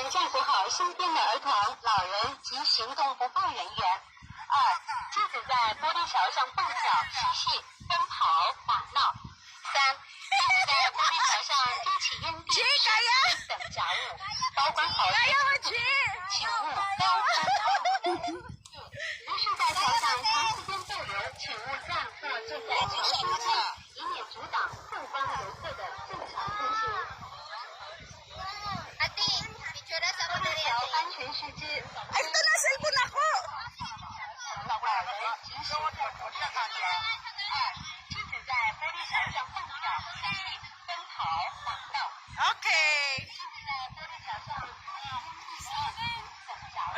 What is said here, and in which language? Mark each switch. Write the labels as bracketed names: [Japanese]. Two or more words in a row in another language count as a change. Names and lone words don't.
[Chinese] 请照顾好身边的儿童、老人及行动不便人员。2、禁止在玻璃桥上蹦跳、嬉戏、奔跑、打闹。3、禁止在玻璃桥上丢弃烟蒂、等杂物，保管好随身物品，请勿高空抛物。不是在桥上长时间逗留，请勿站或坐在桥中间，以免阻挡后方游客的正常通行。 [Filipino] Ate, picture na sa [Chinese] 玻璃 [Filipino] madali [Chinese] 桥 [Filipino] ate. [Chinese] 安全须知： [Filipino] Ay, ito na, cellphone ako! [Chinese] 老人及时的不适安全。2、禁止在玻璃桥上蹦跳、嬉戏、奔跑、打闹。 [Filipino] Okay. [Chinese] 禁止在玻璃桥上丢弃烟蒂、等杂物。